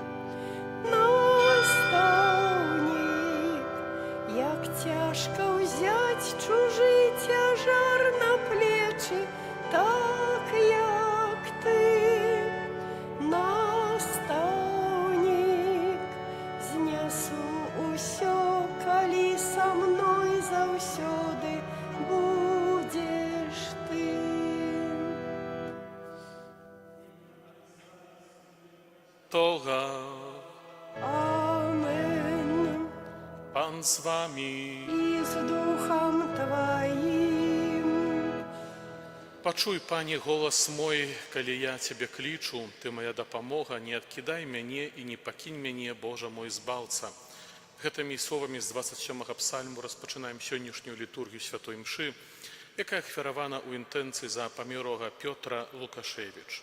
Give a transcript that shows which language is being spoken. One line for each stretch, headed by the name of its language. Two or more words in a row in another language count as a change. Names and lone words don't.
Belarusian: Настаўнік, як цяжка ўзяць чужы цяжар на плечы, так, як ты. Настаўнік, знясу ўсё, калі са мной заўсёды будзеш ты. Toga,
Polish: Amen. Pan z wami. I z duchem Твоим.
Belarusian: Пачуй, Пане, голас мой, калі я Цябе клічу, Ты моя дапамога, не адкідай мяне і не пакінь мяне, Божа мой збаўца. Гэтымі словамі з 27-га псальму распачынаем сённяшнюю літургію святой мшы, якая ахвяравана ў інтэнцыі за памерлага Пётра Лукашевіч.